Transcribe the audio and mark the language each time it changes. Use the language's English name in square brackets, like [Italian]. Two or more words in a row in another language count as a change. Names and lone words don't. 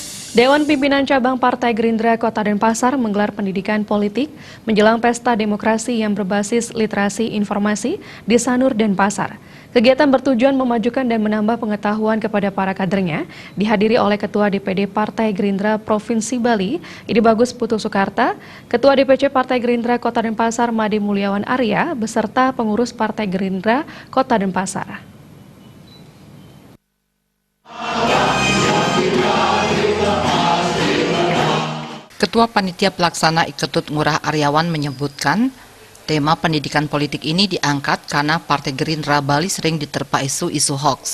[Indonesian] Dewan Pimpinan Cabang Partai Gerindra Kota Denpasar menggelar pendidikan politik menjelang pesta demokrasi yang berbasis literasi informasi di Sanur Denpasar. Kegiatan bertujuan memajukan dan menambah pengetahuan kepada para kadernya, dihadiri oleh Ketua DPD Partai Gerindra Provinsi Bali, Ide Bagus Putu Soekarta, Ketua DPC Partai Gerindra Kota Denpasar Made Mulyawan Arya, beserta pengurus Partai Gerindra Kota Denpasar. Ketua Panitia Pelaksana Iketut Ngurah Aryawan menyebutkan, tema pendidikan politik ini diangkat karena Partai Gerindra Bali sering diterpa isu-isu hoax.